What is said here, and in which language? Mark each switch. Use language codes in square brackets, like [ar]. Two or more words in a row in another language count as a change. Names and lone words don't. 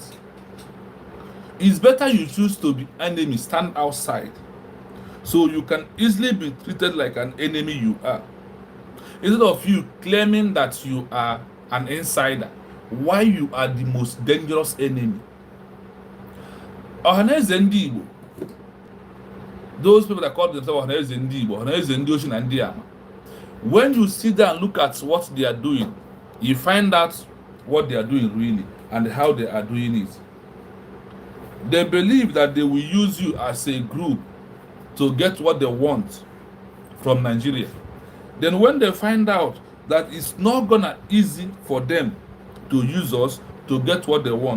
[en] It's better you choose to be enemy, stand outside, so you can easily be treated like an enemy you are, instead of you claiming that you are an insider, why you are the most dangerous enemy. Ọhaneze ndị Igbo, those people that call themselves Ọhaneze ndị Igbo, [ig] Ọhaneze ndị Ochi na ndị Ama, [en] when you sit down and look at what they are doing, you find out what they are doing really and how they are doing it. They believe that they will use you as a group to get what they want from Nigeria. Then when they find out that it's not gonna easy for them to use us to get what they want.